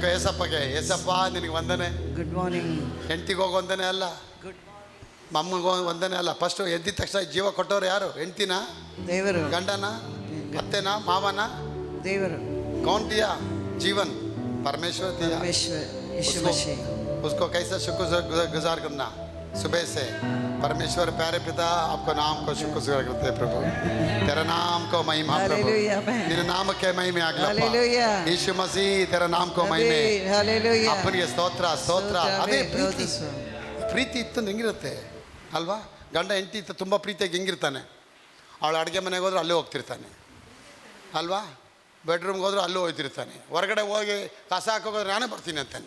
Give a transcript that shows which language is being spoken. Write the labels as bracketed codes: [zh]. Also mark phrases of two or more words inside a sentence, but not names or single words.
[kn] ಏಸಪ್ಪಗೆ, ಏಸಪ್ಪ ನಿನಗೆ ವಂದನೆ. [en] good morning. [kn] ಹೆಂಡ್ತಿಗೆ ಹೋಗಿ ವಂದನೆ ಅಲ್ಲ, ಮಮ್ಮಗೆ ವಂದನೆ ಅಲ್ಲ. ಫಸ್ಟು ಎದ್ದಿದ ತಕ್ಷಣ ಜೀವ ಕೊಟ್ಟವ್ರು ಯಾರು? ಹೆಂಡ್ತಿನ, ದೇವರು, ಗಂಡನ, ಅತ್ತೆನ, ಮಾವನ? ದೇವರು. [hi] कौन दिया जीवन? परमेश्वर दिया. यीशु मसीह. उसको कैसे शुक्र गुजार करना? सुबह से परमेश्वर प्यारे पिता आपको नाम को शुक्र गुजार करते हैं प्रभु. तेरा नाम को महिमा प्रभु. तेरे नाम के महिमे आगलप्पा. यीशु मसीह तेरा नाम को महिमे. [kn] ಅಪ್ಪನಿಗೆ ಸ್ತೋತ್ರ ಸ್ತೋತ್ರ. ಅದೇ ಪ್ರೀತಿ. ಪ್ರೀತಿ ಇತ್ತು ಹೆಂಗಿರುತ್ತೆ ಅಲ್ವಾ? ಗಂಡ ಹೆಂಡತಿ ಇತ್ತು ತುಂಬ ಪ್ರೀತಿಯಾಗಿ ಹೆಂಗಿರ್ತಾನೆ? ಅವಳು ಅಡುಗೆ ಮನೆಗೆ ಹೋದ್ರೆ ಅಲ್ಲೇ ಹೋಗ್ತಿರ್ತಾನೆ ಅಲ್ವಾ? ಬೆಡ್ರೂಮ್ಗೆ ಹೋದ್ರೆ ಅಲ್ಲೂ ಹೋಗ್ತಿರ್ತಾನೆ. ಹೊರಗಡೆ ಹೋಗಿ ಕಸ ಹಾಕೋದ್ರೆ ನಾನೇ ಬರ್ತೀನಿ ಅಂತಾನೆ.